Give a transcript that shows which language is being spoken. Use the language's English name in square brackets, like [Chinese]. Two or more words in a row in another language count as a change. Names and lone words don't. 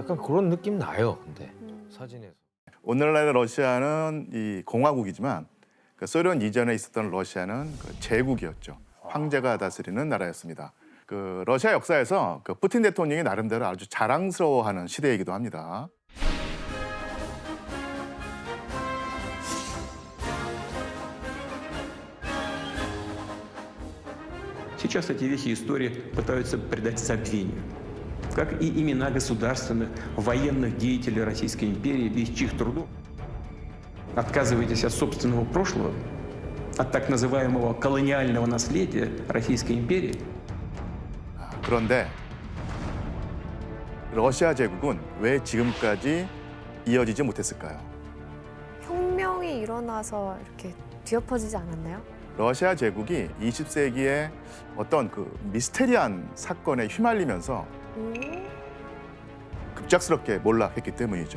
[Korean] 약간 그런 느낌 나요, 근데 사진에서. 오늘날의 러시아는 이 공화국이지만 그 소련 이전에 있었던 러시아는 그 제국이었죠. 황제가 다스리는 나라였습니다. 그 러시아 역사에서 그 푸틴 대통령이 나름대로 아주 자랑스러워하는 시대이기도 합니다. [Russian] Сейчас эти вехи истории пытаются придать забвению, как и имена государственных, военных деятелей Российской империи, без чьих трудов отказываетесь от собственного прошлого, от так называемого колониального наследия Российской империи. [Korean] 그런데 러시아 제국은 왜 지금까지 이어지지 못했을까요? 혁명이 일어나서 이렇게 뒤엎어지지 않았나요? 러시아 제국이 20세기에 어떤 그 미스테리한 사건에 휘말리면서 급작스럽게 몰락했기 때문이죠.